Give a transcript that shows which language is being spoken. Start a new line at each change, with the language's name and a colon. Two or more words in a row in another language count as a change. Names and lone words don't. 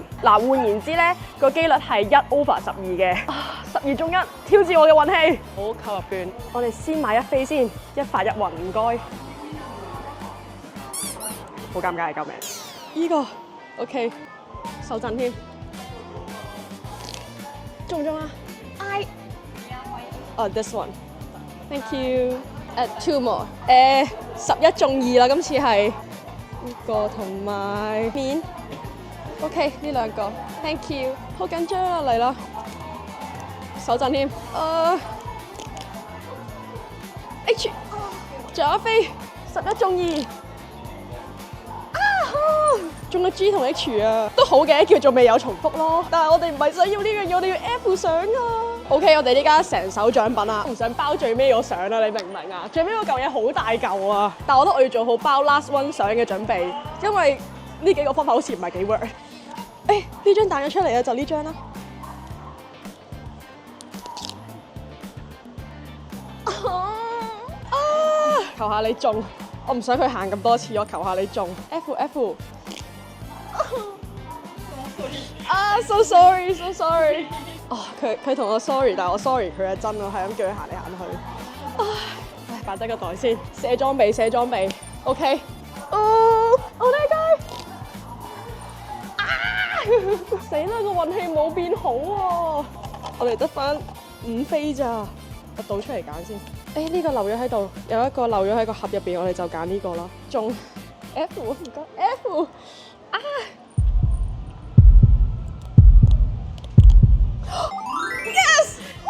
Cantonese: 嗱，換言之咧，個機率係1/12嘅，12中1，挑戰我嘅運氣。好，購入券，我哋先買一飛先，一發一運，唔該。好尷尬，救命！依個 OK， 手震添，中唔中啊 ？
English: This one，thank you。 Add 2 more，
Cantonese: 11 中2啦，今次係呢個同埋面 ，OK 呢兩個 ，
English: thank you，
Cantonese: 好緊張啊，嚟啦，手震添，H， 仲有一飛，11中2，中咗 G 同 H 啊，都好嘅，叫做未有重複咯。但係我哋唔係想要呢樣嘢，我哋要 F 相啊。OK， 我哋呢家成手獎品啊，唔想包最尾個相啊，你明唔明啊？最尾嗰嚿嘢好大嚿啊，但係我覺得我要做好包
English: last one
Cantonese: 相嘅準備，因為呢幾個方法好似唔係幾 work。呢張彈咗出嚟啊，就呢張啦。求下你中，我唔想佢行咁多次，我求下你中。F。
English: So sorry。
Cantonese: 佢同我 sorry， 但係我 sorry 佢係真啊，係咁叫佢行嚟行去。擺低個袋先，卸裝備。OK。
English: Oh my god！
Cantonese: 死啦！個運氣冇變好喎。我哋得返5飛咋，我倒出嚟揀先。呢個漏咗喺度，有一個漏咗喺個盒入邊，我哋就揀呢個啦。中 F， 唔該 F。Yes！